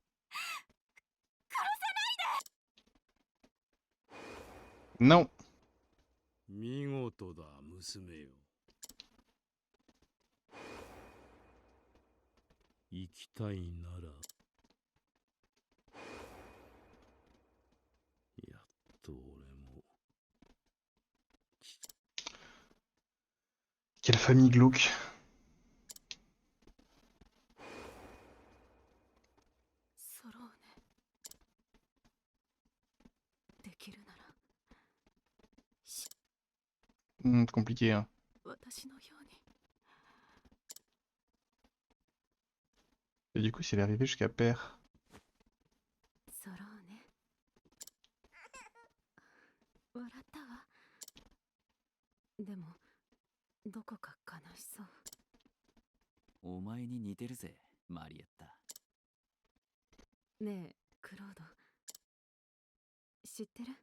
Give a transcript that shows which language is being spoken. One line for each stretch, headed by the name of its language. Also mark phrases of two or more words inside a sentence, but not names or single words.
French: Non.
Japanese: 見事だ、娘よ。生きたいなら、やっと俺も。
French: Quelle famille glauque.
Japanese: ソローネ。できるなら
French: Compliqué, hein.
Japanese: 私のように。
French: Et du coup, si elle est arrivée jusqu'à Père.
Japanese: ソローネ。笑ったわ。でもどこか悲しそう。お前に似てるぜ、マリエッタ。ねえクロード、知ってる？